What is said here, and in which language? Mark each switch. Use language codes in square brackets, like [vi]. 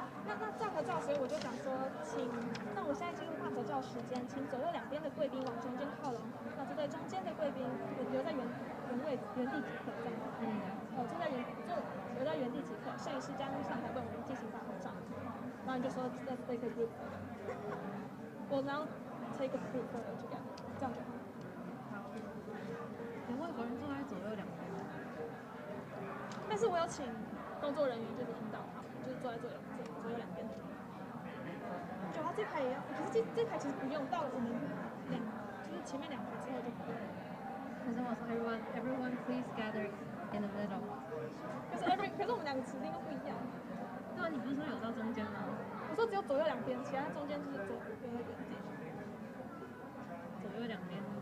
[zh] 那照合照，所以我就讲说，那我现在进入大合照时间，请左右两边的贵宾往中间靠拢。那这对中间的贵宾留在原地即可，这样。留在原地即可。摄影师将上台为我们进行大合照。然后你就说 [en] Let's take a group photo. We'll now take a group photo together. [zh] 这样就好。有外国人坐在左右两边。但是我有请工作人员就是引导他们，就是坐在左右两边的。就他这排也要，可是这排其实不用，到我们就是前面两排之后就不用。可是我说 [en] everyone please gather in the middle。 [zh] 可是我们两个指令都不一样。对啊，你不是说有到中间吗？我说只有左右两边，其他中间就是左右原地。左右两边。